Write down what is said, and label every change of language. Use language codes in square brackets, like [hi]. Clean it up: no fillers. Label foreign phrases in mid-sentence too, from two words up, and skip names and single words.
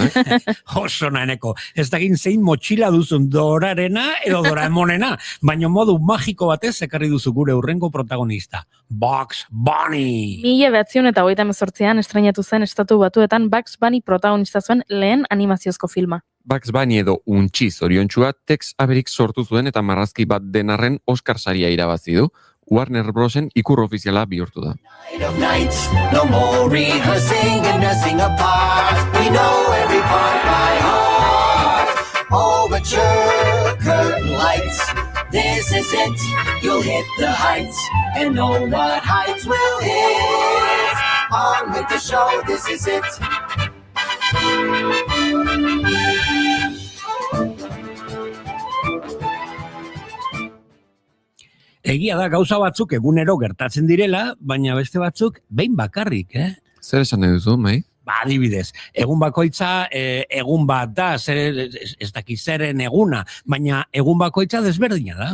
[eu] Oso naheneko, ez dagin zein motxila duzun Dorarena edo Doraemonena, baina modu magiko batez ekarri duzu gure hurrengo protagonista, Bugs Bunny! 1928an estreinatu zen Estatu Batuetan Bugs Bunny protagonista zuen lehen animaziozko filma. Bugs Bunny edo untxi zoriontsua Tex Averik sortu zuen eta marrazki bat denarren Oscar saria irabazi du. Warner Brosen ikur ofiziala bihurtu da. [en] Night of nights, no more rehearsing and nursing apart. We know every part by heart. Overture, curtain lights. This is it. You'll hit the heights and know what heights will hit. On with the show, this is it. [eu] Egia da gauza batzuk egunero gertatzen direla, baina beste batzuk behin bakarrik, Zer esan nahi duzu, mai? Ba, adibidez, egun bakoitza egun bat da, ez daki zeren eguna, baina egun bakoitza desberdina da.